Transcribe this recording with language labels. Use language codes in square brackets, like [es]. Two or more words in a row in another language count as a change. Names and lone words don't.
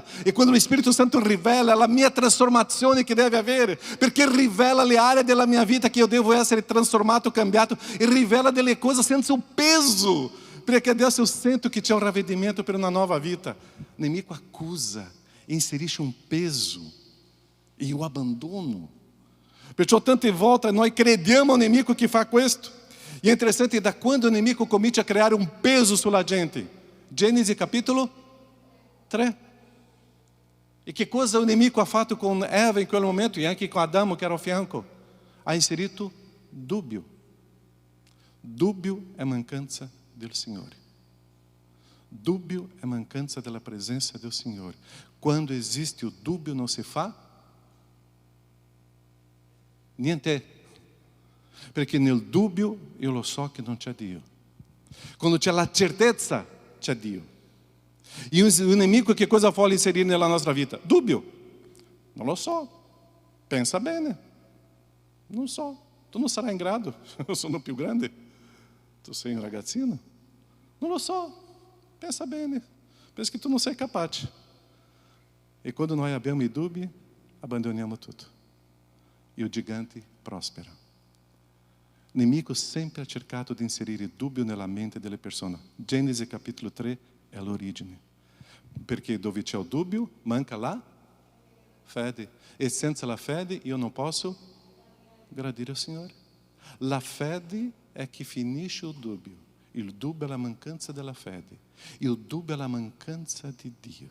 [it] E quando lo Spirito Santo rivela, è la mia trasformazione che deve avere, perché rivela le aree della mia vita che io devo essere trasformato, cambiato, e rivela delle cose senza un peso, perché adesso io sento che c'è un ravvedimento per una nuova vita. O nemico accusa, inserisce un peso, e io abbandono. Perciò tante volte noi crediamo al nemico che fa questo. E è interessante da quando o nemico comincia a creare un peso sulla gente. [pt] Gênesis capítulo 3. [it] E che cosa o nemico ha fatto com Eva in quel momento, e anche com Adamo che era ao fianco? Ha inserito dúbio. [pt] Dúbio é mancança do Senhor. Dúbio é mancança da presença do Senhor. Quando existe o dúbio, não se [it] fa niente. Perché nel dubbio io lo so che non c'è Dio. Quando c'è la certezza, c'è Dio. E o nemico che cosa vuole inserire nella nostra vita? Dubbio. Non lo so. Pensa bene. Non so. Tu non sarai in grado. Eu sono più grande. Tu sei un ragazzino. Non lo so. Pensa bene. Pensa che tu non sei capace. E quando noi abbiamo i dubbi, abbandoniamo tutto. [pt] E o gigante prospera. [it] O nemico sempre ha cercato di inserire dubbio nella mente delle persone. Gênesis capítulo 3 è l'origine. Perché dove c'è il dubbio, manca la fede. E senza la fede io non posso gradire al Signore. La fede è che finisce il dubbio. Il dubbio è la mancanza della fede. Il dubbio è la mancanza di Dio.